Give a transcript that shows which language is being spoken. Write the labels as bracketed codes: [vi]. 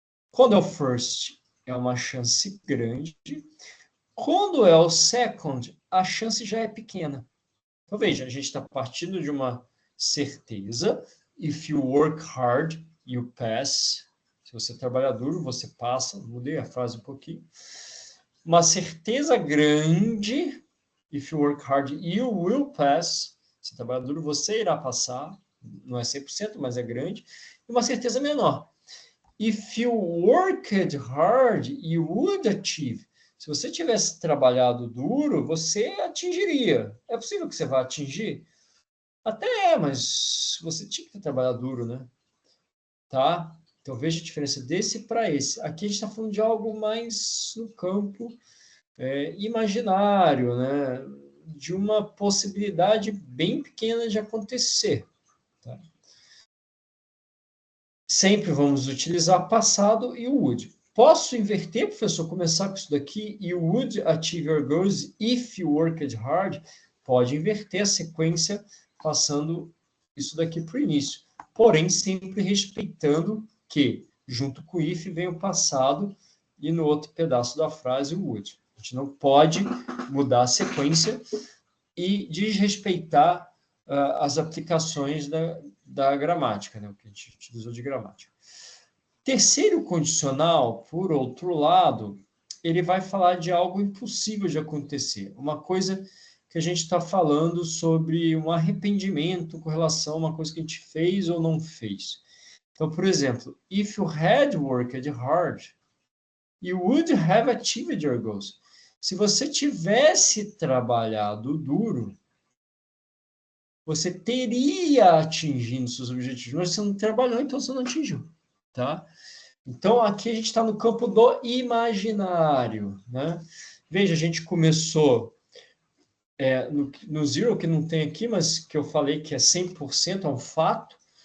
[pt] Quando é o first, é uma chance grande. Quando é o second, a chance já é pequena. Então, veja, a gente está partindo de uma certeza. [en] If you work hard, you pass. [pt] Se você trabalhar duro, você passa. Mudei a frase um pouquinho. Uma certeza grande. [en] If you work hard, you will pass. [pt] Se trabalhar duro, você irá passar. Não é 100%, mas é grande. E uma certeza menor. [en] If you worked hard, you would achieve. [pt] Se você tivesse trabalhado duro, você atingiria. É possível que você vá atingir? Até é, mas você tinha que trabalhar duro, né? Tá? Então veja a diferença desse para esse. Aqui a gente está falando de algo mais no campo imaginário, né? De uma possibilidade bem pequena de acontecer. Tá? Sempre vamos utilizar passado e o would. Posso inverter, professor, começar com isso daqui? [en] You would achieve your goals if you worked hard? [pt] Pode inverter a sequência, passando isso daqui para o início. Porém, sempre respeitando que, junto com o if, vem o passado e no outro pedaço da frase o would. A gente não pode mudar a sequência, e desrespeitar as aplicações da gramática, né, o que a gente utilizou de gramática. Terceiro condicional, por outro lado, ele vai falar de algo impossível de acontecer, uma coisa que a gente está falando sobre um arrependimento com relação a uma coisa que a gente fez ou não fez. Então, por exemplo, [en] if you had worked hard, you would have achieved your goals. [pt] Se você tivesse trabalhado duro, você teria atingido seus objetivos, mas você não trabalhou, então você não atingiu, tá? Então, aqui a gente está no campo do imaginário, né? Veja, a gente começou no zero, que não tem aqui, mas que eu falei que é 100%, é um fato.